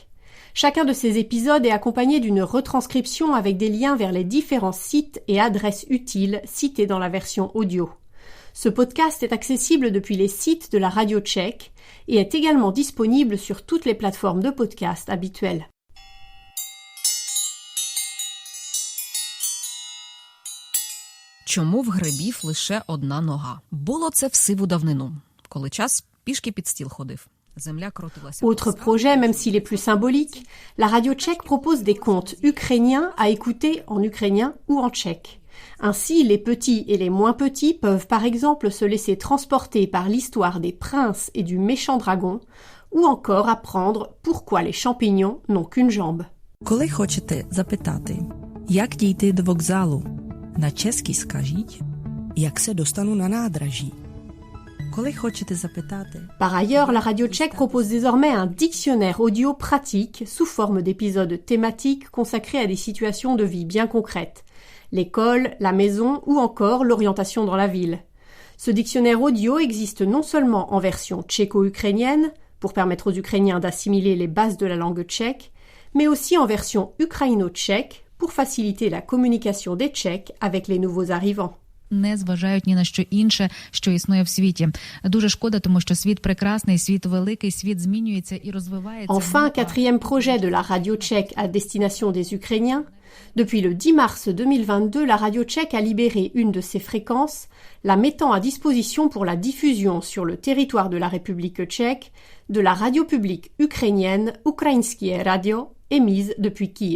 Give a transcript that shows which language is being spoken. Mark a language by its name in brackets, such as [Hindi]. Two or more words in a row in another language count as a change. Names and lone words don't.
[French] Chacun de ces épisodes est accompagné d'une retranscription avec des liens vers les différents sites et adresses utiles cités dans la version audio. Ce podcast est accessible depuis les sites de la radio tchèque et est également disponible sur toutes les plateformes de podcast habituelles. [Ukrainian] Чому в грибів лише одна нога? Було це в сиву давнину, коли час пішки під стіл ходив. [French] Autre projet, même s'il est plus symbolique, la radio tchèque propose des contes ukrainiens à écouter en ukrainien ou en tchèque. Ainsi, les petits et les moins petits peuvent par exemple se laisser transporter par l'histoire des princes et du méchant dragon, ou encore apprendre pourquoi les champignons n'ont qu'une jambe. [Ukrainian] Коли хочете запитати, як дійти до вокзалу, на чеській скажіть, [Czech] jak se dostanu na nádraží. [French] Par ailleurs, la radio tchèque propose désormais un dictionnaire audio pratique sous forme d'épisodes thématiques consacrés à des situations de vie bien concrètes. L'école, la maison ou encore l'orientation dans la ville. Ce dictionnaire audio existe non seulement en version tchéco-ukrainienne, pour permettre aux Ukrainiens d'assimiler les bases de la langue tchèque, mais aussi en version ukraino-tchèque, pour faciliter la communication des Tchèques avec les nouveaux arrivants. [Ukrainian] Не зважають ні на що інше, що існує в світі. Дуже шкода, тому що світ прекрасний, світ великий, світ змінюється і розвивається. [French] Enfin, quatrième projet de la radio tchèque à destination des Ukrainiens. Depuis le 10 mars 2022, la radio tchèque a libéré une de ses fréquences, la mettant à disposition pour la diffusion sur le territoire de la République tchèque de la radio publique ukrainienne Ukrainskie Radio, émise depuis Kiev.